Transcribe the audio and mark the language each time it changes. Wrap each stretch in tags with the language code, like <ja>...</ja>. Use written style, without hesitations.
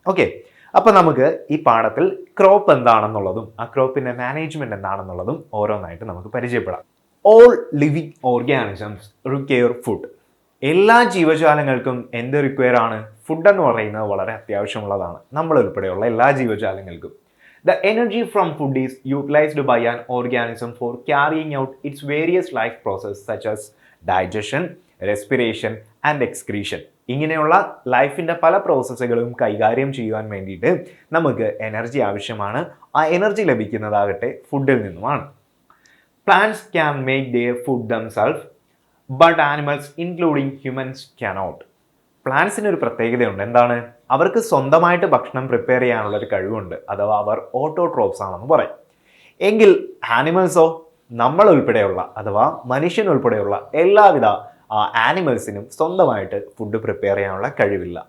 <ml>Okay, അപ്പോൾ നമുക്ക് ഈ പാഠത്തിൽ ക്രോപ്പ് എന്താണെന്നുള്ളതും ആ ക്രോപ്പിൻ്റെ മാനേജ്മെൻറ്റ് എന്താണെന്നുള്ളതും ഓരോന്നായിട്ട് നമുക്ക് പരിചയപ്പെടാം.</ml> <en>All living organisms require food.</en> <ml>എല്ലാ ജീവജാലങ്ങൾക്കും എന്ത് റിക്വയർ ആണ്? ഫുഡ് എന്ന് പറയുന്നത് വളരെ അത്യാവശ്യമുള്ളതാണ്, നമ്മൾ ഉൾപ്പെടെയുള്ള എല്ലാ ജീവജാലങ്ങൾക്കും.</ml> <en>The energy from food is utilized by an organism for carrying out its various life processes such as digestion, respiration and excretion.</en> <ml>ഇങ്ങനെയുള്ള ലൈഫിൻ്റെ പല പ്രോസസ്സുകളും കൈകാര്യം ചെയ്യുവാൻ വേണ്ടിയിട്ട് നമുക്ക് എനർജി ആവശ്യമാണ്. ആ എനർജി ലഭിക്കുന്നതാകട്ടെ ഫുഡിൽ നിന്നുമാണ്.</ml> <en>Plants can make their food themselves, but animals including humans cannot.</en> <ml>പ്ലാന്റ്സിന് ഒരു പ്രത്യേകതയുണ്ട്. എന്താണ്? അവർക്ക് സ്വന്തമായിട്ട് ഭക്ഷണം പ്രിപ്പയർ ചെയ്യാനുള്ളൊരു കഴിവുണ്ട്, അഥവാ അവർ ഓട്ടോട്രോപ്സ് ആണെന്ന് പറയും. എങ്കിൽ ആനിമൽസോ, നമ്മൾ ഉൾപ്പെടെയുള്ള അഥവാ മനുഷ്യൻ ഉൾപ്പെടെയുള്ള എല്ലാവിധ ആനിമൽസിനും സ്വന്തമായിട്ട് ഫുഡ് പ്രിപ്പയർ ചെയ്യാനുള്ള കഴിവില്ല.</ml>